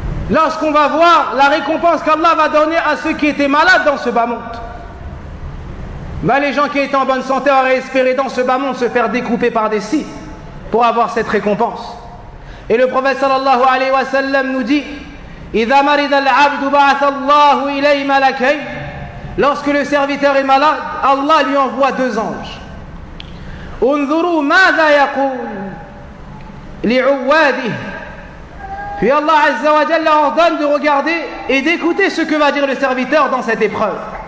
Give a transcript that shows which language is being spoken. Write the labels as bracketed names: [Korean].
[French] Lorsqu'on va voir la récompense qu'Allah va donner à ceux qui étaient malades dans ce bas-monde, ben les gens qui étaient en bonne santé auraient espéré dans ce bas-monde se faire découper par des scies pour avoir cette récompense. Et le prophète sallallahu alayhi wa sallam nous dit: [Arabic] إِذَا مَرِضَ الْعَبْدُ بَعَثَ اللَّهُ إِلَيْهِ مَلَكَيْنِ. [French] Lorsque le serviteur est malade, Allah lui envoie deux anges. [Arabic] انظروا ماذا يقول لعواده. [French] Puis Allah Azza wa Jalla leur ordonne de regarder et d'écouter ce que va dire le serviteur dans cette épreuve.